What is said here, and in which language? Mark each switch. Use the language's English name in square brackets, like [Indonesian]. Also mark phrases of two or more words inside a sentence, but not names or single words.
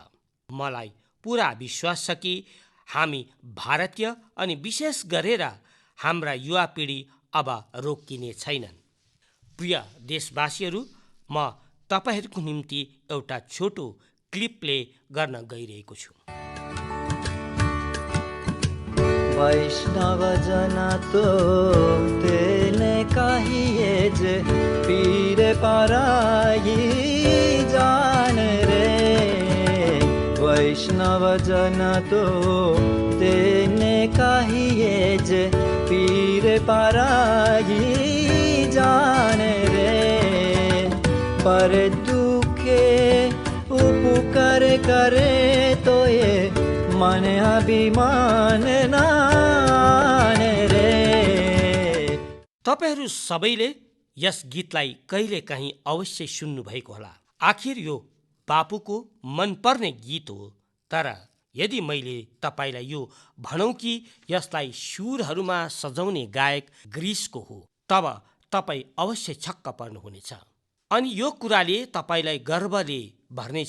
[Nepali] मलाई पुरा विश्वास छ कि हामी भारतीय अनि विशेष गरेर हाम्रा युवा पिँढी अब रोकिने छैनन्। प्रिय देशवासीहरू, म तपाईँहरूको निम्ति एउटा छोटो क्लिप प्ले गर्न गइरहेको छु। [Gujarati] વૈષ્ણવ જન તો તેને કહીએ જે પીડ પરાઈ જાણે રે। વૈષ્ણવ જન તો તેને કહીએ જે પીડ પરાઈ જાણે રે। પર દુઃખે ઉપકાર કરે તો યે મન અભિમાન ન આણે રે। [Nepali] तपाईहरू सबैले यस गीतलाई कहिले काहीँ अवश्य सुन्नु भएको होला। आखिर यो बापुको मनपर्ने गीत हो। तर यदि मैले तपाईँलाई यो भनौँ कि यसलाई सुरहरूमा सजाउने गायक ग्रिसको हो तब तपाईँ अवश्य छक्क पर्नुहुनेछ अनि यो कुराले तपाईँलाई गर्वले भर्नेछ।